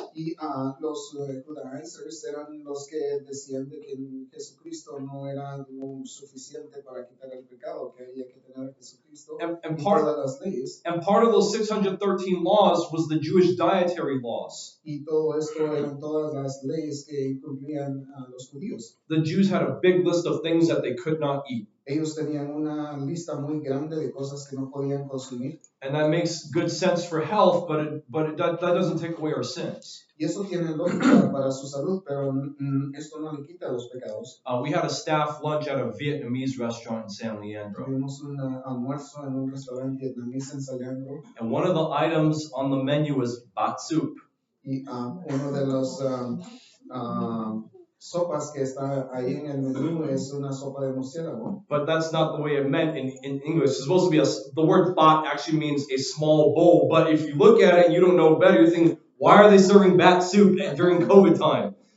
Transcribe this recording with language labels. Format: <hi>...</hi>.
<es>Y los Judaizers eran los que decían de que Jesucristo no era suficiente para quitar el pecado, que había que tener a Jesucristo</es> <en>And</en> <es>y</es> <en>part</en> <es>todas las leyes.</es> <en>And part of those 613 laws was the Jewish dietary laws.</en> <es>Y todo esto eran todas las leyes que incumplían a los judíos.</es> <en>The Jews had a big list of things that they could not eat.</en> <es>Ellos tenían una lista muy grande de cosas que no podían consumir.</es> <en>And that makes good sense for health, but that doesn't take away our sins.</en> <es>Y eso tiene lógica para su salud, pero esto no le quita los pecados.</es> <en>We had a staff lunch at a Vietnamese restaurant in San Leandro.</en> <es>Tuvimos un almuerzo en un restaurante vietnamita en San Leandro.</es> <en>And one of the items on the menu was bat soup.</en> <es>Y uno de los sopas que está ahí en el menú es una sopa de murciélago.</es> <en>But that's not the way it meant in English. It's supposed to be the word bat actually means a small bowl. But if you look at it and you don't know better, you're thinking, why are they serving bat soup during COVID time?</en>